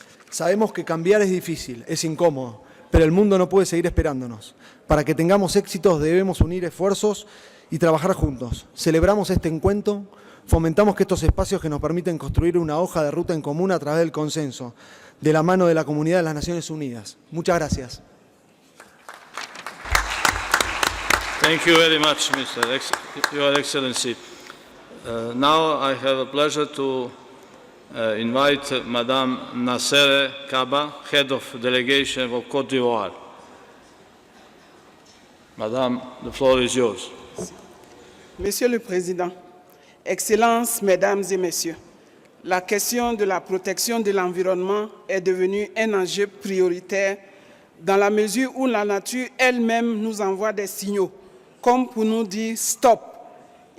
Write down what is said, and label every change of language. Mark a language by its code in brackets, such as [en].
[es] Sabemos que cambiar es difícil, es incómodo, pero el mundo no puede seguir esperándonos. Para que tengamos éxitos debemos unir esfuerzos y trabajar juntos. Celebramos este encuentro, fomentamos que estos espacios que nos permiten construir una hoja de ruta en común a través del consenso, de la mano de la comunidad de las Naciones Unidas. Muchas gracias. [en] Thank you very much, Your Excellency. Now I have a pleasure to invite Madame Nassere Kaba, Head of Delegation of Côte d'Ivoire. Madame, the floor is yours. [fr] Monsieur le Président, Excellences, Mesdames et Messieurs, la question de la protection de l'environnement est devenue un enjeu prioritaire dans la mesure où la nature elle-même nous envoie des signaux, comme pour nous dire « stop ».